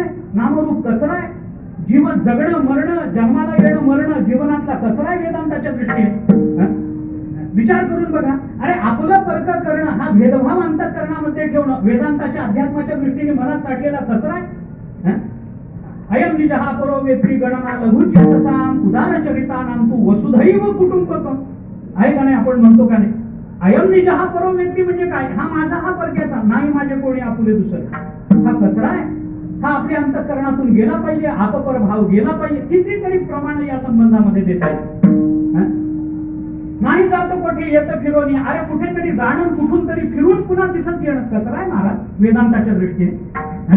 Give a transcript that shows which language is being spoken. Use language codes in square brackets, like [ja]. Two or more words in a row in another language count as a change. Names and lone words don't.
[mr] नामरूप कचरा आहे. जीवन जगणं मरणं, जन्माला येणं मरणं जीवनातला कचरा आहे वेदांताच्या दृष्टीने. विचार करून बघा. अरे आपलं पर्क करणं हा भेदभाव अंतःकरणामध्ये ठेवणं वेदांताच्या अध्यात्माच्या दृष्टीने मनात साठलेला कचरा आहे. [sa] अयम निजहा परो वेत्री गणना लघुचित्तसाम उदारचरितानां तू वसुधैव कुटुंबकम. [mr] आहे का नाही? आपण म्हणतो का नाही? [sa] अयम निजहा परो वेत्री [mr] म्हणजे काय? हा माझा, हा परक्याचा, नाही माझे कोणी आपुले दुसरे. हा कचरा आहे. हा आपल्या अंतःकरणातून गेला पाहिजे, आपपर भाव गेला पाहिजे. कितीतरी प्रमाण या संबंधामध्ये देता येईल. नाही जात कोठे येत फिरून. अरे कुठेतरी जाणं, कुठून तरी फिरून पुन्हा दिसत येणं कचरा आहे महाराज वेदांताच्या दृष्टीने.